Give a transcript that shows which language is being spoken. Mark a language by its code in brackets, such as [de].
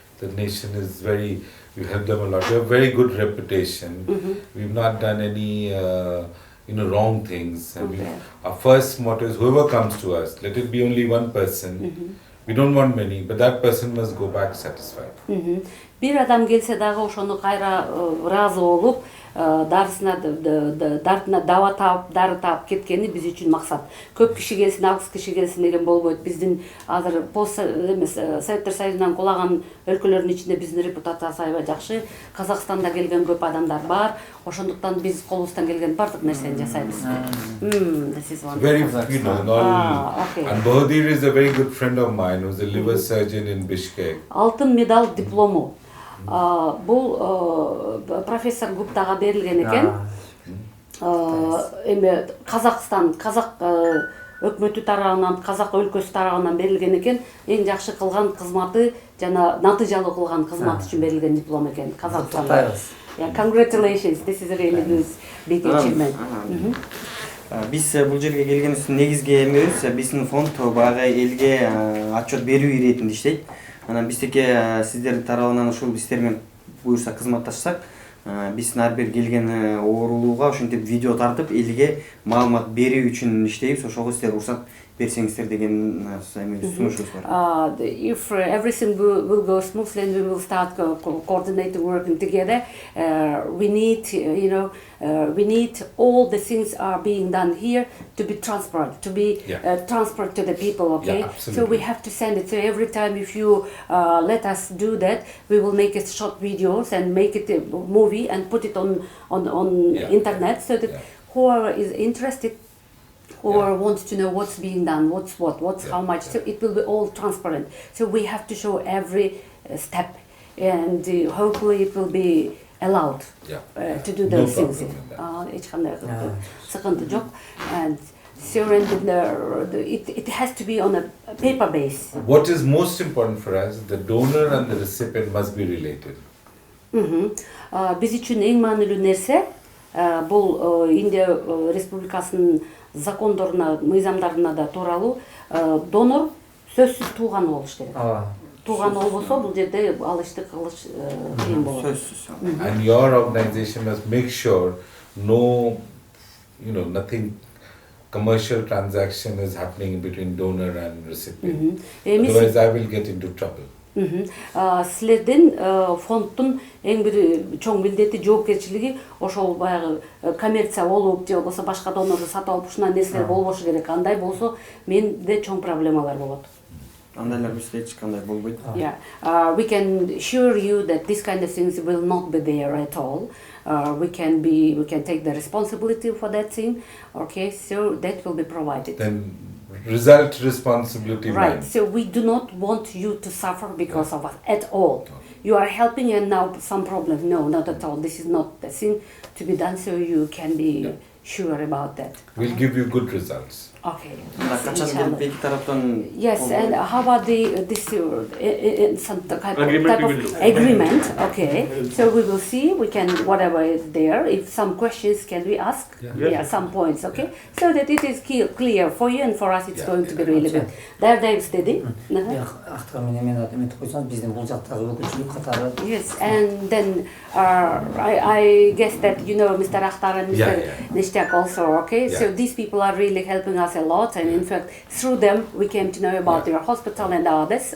[en] The nation is we help them a lot. We have very good reputation. We've not done any, wrong things. And our first motto is whoever comes to us, let it be only one person. We don't want many, but that person must go back satisfied. [ky] Bir адам келсе дагы ошону кайра ыраазы болуп, дартына даба таап, дары таап кеткени биз үчүн максат. Көп киши келсин, аз киши келсин деген болбойт. Биздин азыр пост эмес Советтер Союзунан кулаган өлкөлөрдүн ичинде биздин репутациясы аябай жакшы. Казакстанда келген көп адамдар бар. Ошондуктан биз колубуздан келген бардык нерсени жасайбыз. [en] This is one. Very, and Bahadur is a very good friend of mine who's a liver surgeon in Bishkek. [ky] Алтын медаль диплому. Бул профессор Гуптага берилген экен. Эми Казакстан, казак өкмөтү тарабынан, казак өлкөсү тарабынан берилген экен. Эң жакшы кылган кызматы жана натыйжалуу кылган кызмат үчүн берилген диплом экен Казакстанда. [en] Yeah, congratulations. This is a really good big achievement. [ky] Биз бул жерге келгенибиздин негизги эмебиз биздин фонд баягы элге отчет берүү иретинде иштейт. Анан биздики сиздердин тарабынан ушул истер менен буюрса кызматташсак, биздин ар бир келген оорулууга ошентип видео тартып элге маалымат берүү үчүн иштейбиз. Ошого сиздер уруксат берсеңиздер деген сунушубуз бар. [en] If everything will go smoothly and we will start coordinating, working together, we need, we need all the things are being done here to be transparent, to be transparent to the people, okay? Yeah, so we have to send it. So every time if you let us do that, we will make it short videos and make it a movie and put it on internet so that whoever is interested or wants to know what's being done, what's how much, so it will be all transparent. So we have to show every step, and hopefully it will be allowed to do those things. And so it has to be on a paper base. What is most important for us, the donor and the recipient must be related. [ky] Биз үчүн эң маанилүү нерсе бул Индия Республикасынын закондоруна, мыйзамдарына да тууралуу донор сөзсүз тууган болуш керек. Тууган болбосо бул жерде алышты кылыш кыйын болот. Сөзсүз. [en] And your organization must make sure nothing commercial transaction is happening between donor and recipient. Otherwise, I will get into trouble. [ky] Силердин фонддун эң бир чоң милдети, жоопкерчилиги ошол баягы коммерция болуп же болбосо башка донорду сатып алып ушундай нерселер болбошу керек. Андай болсо менде чоң проблемалар болот. Андайлар бизде эч кандай болбойт. [en] Yeah, we can assure you that this kind of things will not be there at all. We can take the responsibility for that thing. Okay, so that will be provided. Then result responsibility. Right. So we do not want you to suffer because of us at all. You are helping and now some problem. No, not at all. This is not the thing to be done. So you can be sure about that. We'll give you good results. Okay. [ky] Качан келип эки тараптан [en] Yes, and how about this some type Agreement of we will do. agreement? Okay, so we will see. We can whatever is there. If some questions can we ask? Yeah, some points. Okay, so that it is clear for you and for us. It's going to be really good. There istedi. [ky] Актыр менен эметип койсоңуз, биздин бул жактагы өкүлчүлүк катары. [en] Yes, and then I guess that you know Mr. Akhtar and Mr. Nishtiak also. Okay, so these people are really helping us a lot, and in fact through them we came to know about your hospital and others.